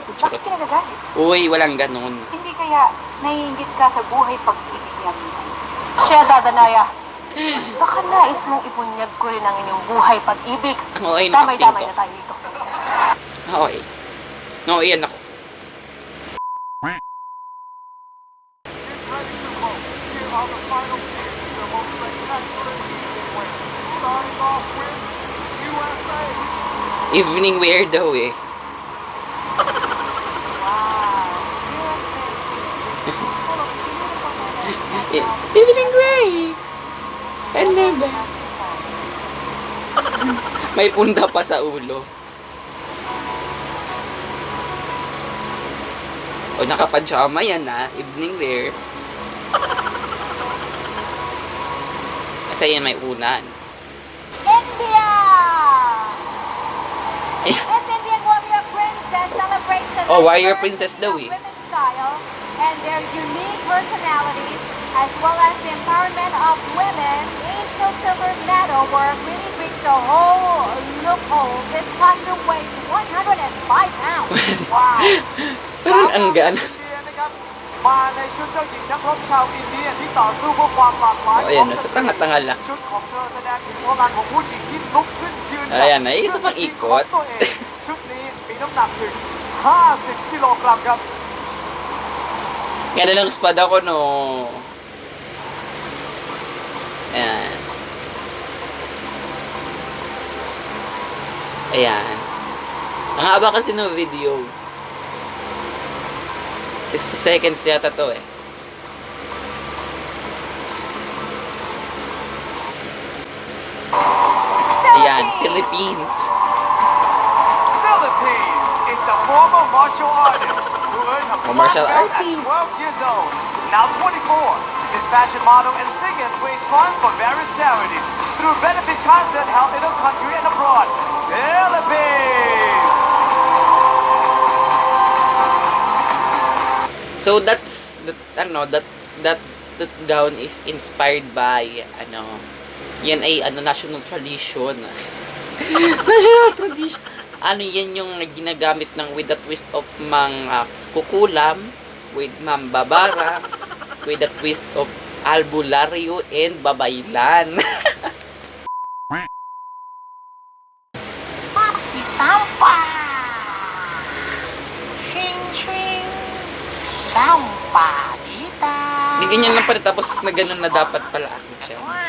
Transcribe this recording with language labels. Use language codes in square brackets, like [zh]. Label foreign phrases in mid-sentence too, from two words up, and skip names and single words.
[tl] Bakit ka nagagalit? Uy, walang ganun. Hindi kaya naiingit ka sa buhay pag-ibig ni Amihan? Siya, Dadanaya. Baka nais mong ibunyag ko rin ang inyong buhay pag-ibig. Ang okay na acting Damay-damay ko. na tayo dito. Okay. No, iyan ako. [en] Ready to vote. Here are the final 10, the most spectacular evening wear. Starting off with USA. Evening wear [tl] daw eh. [en] Wow. USA is just full of beautiful moments like Evening wear [tl] eh. Ano ba? May punta pa sa ulo. O nakapajama yan [en] evening wear. [tl] Kasi yan may unan. [en] India! [tl] Eh, [en] This Indian warrior princess celebrates the Oh, warrior diversity [tl] princess daw [en] of [tl] eh. [en] women's style and their unique personalities, as well as the empowerment of women. Angel Silver Medal, where it really reached a whole loophole. This costume weighs 105 pounds. Wow! [tl] parang ang gaan. [th] นะครับมาในชุดเจ้าหญิงนักรบชาวอินเดียที่ต่อสู้เพื่อความหลากหลาย [tl] Oh, ayan, nasa tanga-tanga lang. [th] ชุดของเธอแสดงถึงพลังของผู้หญิงที่ลุกขึ้นยืน [tl] Ayan, ay, isa pang ikot. [th] ตัวเองชุดนี้มีน้ำหนักถึง 50 กิโลกรัมครับ [tl] Ganda ng espada ko, no. Ayan. Ayan. Ang haba kasi ng video. 60 seconds yata to eh. Ayan, Philippines. [en] Philippines is a former martial artist who earned a Oh, martial black belt at artist. 12 years old. Now 24, this fashion model and singer raise funds for various charities through benefit concerts held in the country and abroad. Philippines! So that's that gown is inspired by [tl] yan ay [en] national tradition. National tradition. [tl] Yan yung ginagamit ng [en] with the twist of Mang Kukulam, with Ma'am Babara, with the twist of Albulario and Babaylan. [tl] Si Sampa! Shing, shing! Sampa! Dita! Hindi ganyan lang pala tapos na ganun na dapat pala ako dyan.